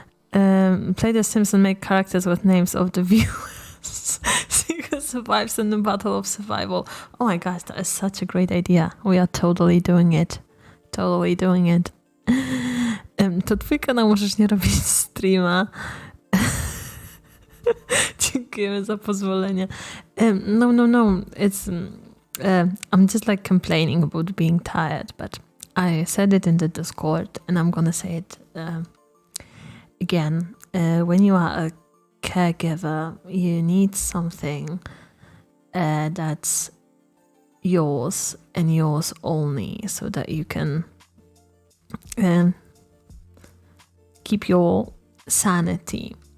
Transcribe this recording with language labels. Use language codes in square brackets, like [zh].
[en] Play The Sims and make characters with names of the viewers. See who survives in the battle of survival. Oh my gosh, that is such a great idea. We are totally doing it. Totally doing it. [pl] To twój kanał możesz nie robić streama. Dziękujemy za pozwolenie. No. [en] It's I'm just like complaining about being tired, but I said it in the Discord and I'm gonna say it again. When you are a caregiver, you need something that's yours and yours only, so that you can keep your sanity.